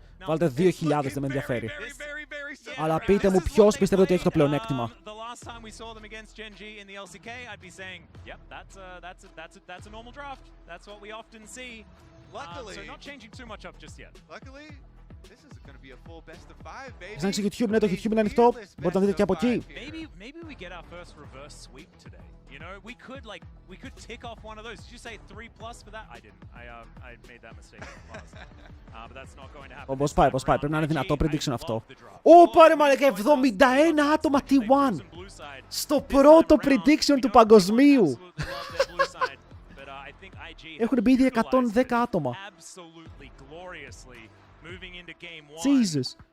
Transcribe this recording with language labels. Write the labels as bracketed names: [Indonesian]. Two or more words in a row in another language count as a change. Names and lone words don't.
[Greek] Βάλτε 2.000, δεν με ενδιαφέρει. Αλλά πείτε μου ποιος πιστεύετε ότι έχει το πλεονέκτημα. Ανοίξει YouTube, ναι, το YouTube είναι ανοιχτό. Μπορείτε να δείτε και από εκεί. [English] You know, we could tick off one of those. Did you say 3+ for that? I didn't. I made that mistake in the past. But that's not going to happen. [Greek] Πώς πάει, πρέπει να είναι δυνατό prediction αυτό. Πάρε μαλάκα, 71 άτομα T1 στο πρώτο prediction του παγκοσμίου. Έχουν μπει ήδη 110 άτομα. [English] Jesus.